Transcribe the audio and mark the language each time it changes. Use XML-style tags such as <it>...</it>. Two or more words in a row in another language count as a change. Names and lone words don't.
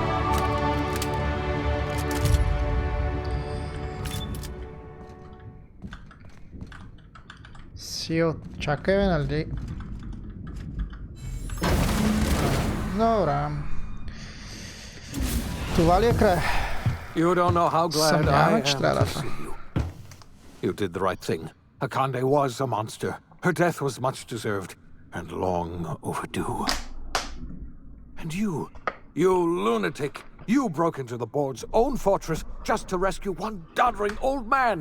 <bg>Сил, чакай бе, нали? Добре. Това ли е край?</bg> <en>You don't know how glad I</en> <bg>Съмняваме,</bg> <en>am</en> <bg>че трябва да</bg> <en>to see you. You did the right thing. Akande was a monster. Her death was much deserved and long overdue. And you lunatic, you broke into the board's own fortress just to rescue one doddering old man.</en>